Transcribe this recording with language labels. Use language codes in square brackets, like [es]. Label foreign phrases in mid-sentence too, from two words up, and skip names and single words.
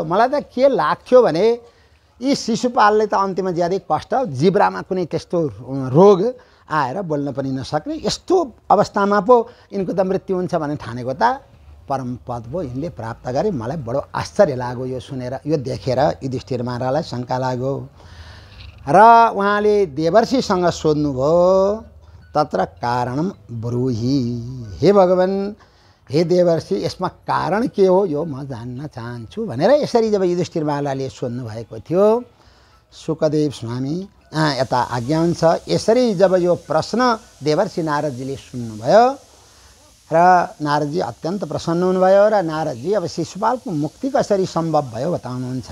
[ne] मलाई त के लाग्थ्यो भने यी शिशुपालले त अन्त्यमा ज्यादै कष्ट, जिब्रामा कुनै त्यस्तो रोग आएर बोल्न पनि नसक्ने, यस्तो अवस्थामा पो यिनको त मृत्यु हुन्छ भने ठानेको त परम पद पो यिनले प्राप्त गरे। मलाई बडो आश्चर्य लाग्यो यो सुनेर, यो देखेर युधिष्ठिर महाराजलाई शङ्का लाग्यो र उहाँले देवर्षिसँग सोध्नुभयो, [sa] तत्र कारणम ब्रूहि, हे भगवान, हे देवर्षि, [ne] यसमा कारण के हो यो म जान्न चाहन्छु भनेर यसरी जब युधिष्ठिर महाराजले सोध्नु भएको थियो, शुकदेव स्वामी यता आज्ञा हुन्छ। यसरी जब यो प्रश्न देवर्षि नारदजीले सुन्नुभयो र नारदजी अत्यन्त प्रसन्न हुनुभयो र नारदजी अब शिशुपालको मुक्ति कसरी सम्भव भयो बताउनुहुन्छ।